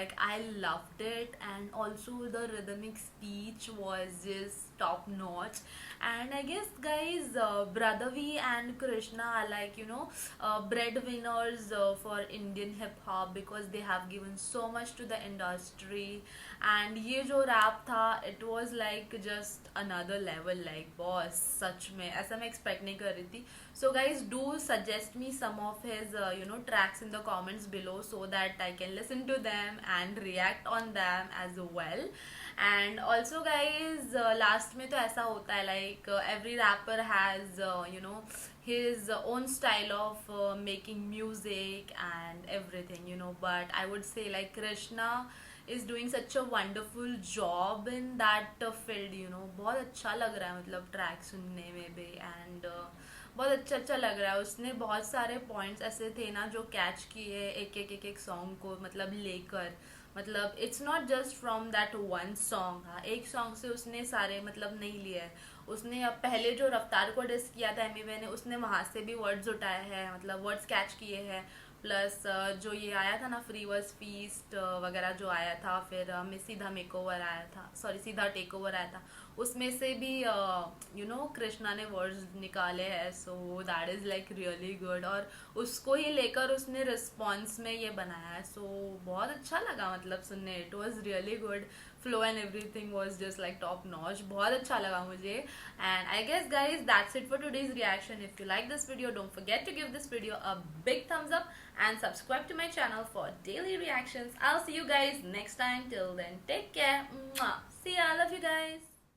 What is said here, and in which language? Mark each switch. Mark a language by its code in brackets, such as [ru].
[en] Like, I loved it, and also the rhythmic speech was just top notch. And I guess, guys, Brothervi and Krishna are like, you know, breadwinners for Indian hip hop, because they have given so much to the industry. And [hi] ये जो [en] rap था, it was like just another level, like boss, [hi] सच में ऐसा मैं [en] expect [hi] नहीं कर रही थी. [en] So guys, do suggest me some of his you know, tracks in the comments below, so that I can listen to them and react on them as well. And also guys, last [hi] में तो ऐसा होता है, [en] like every rapper has you know, his own style of making music and everything, you know, but I would say like Krishna is doing such a wonderful job in that field, you know. [hi] बहुत अच्छा लग रहा है मतलब track सुनने में भी, and बहुत अच्छा लग रहा है. उसने बहुत सारे पॉइंट्स ऐसे थे ना जो कैच किए एक सॉन्ग को मतलब लेकर, मतलब [en] It's not just from that one song. [hi] हाँ, एक सॉन्ग से उसने सारे मतलब नहीं लिए है. उसने अब पहले जो रफ्तार को डिस किया था एमिवे ने, उसने वहाँ से भी वर्ड्स उठाए हैं, मतलब वर्ड्स कैच किए हैं. प्लस जो ये आया था ना, फ्री वर्स फीस्ट वगैरह जो आया था, फिर सीधा मेकओवर आया था, सॉरी सीधा टेक ओवर आया था, उसमें से भी यू नो कृष्णा ने वर्ड्स निकाले हैं. [en] so that is like really good, [hi] और उसको ही लेकर उसने रिस्पॉन्स में ये बनाया है. सो बहुत अच्छा लगा मतलब सुनने. [en] It was really good. Flow and everything was just like top notch. [hi] बहुत अच्छा लगा मुझे. [en] And I guess guys that's it for today's reaction. If you like this video, don't forget to give this video a big thumbs up and subscribe to my channel for daily reactions. I'll see you guys next time. Till then, take care. Mwah. See ya. Love you guys.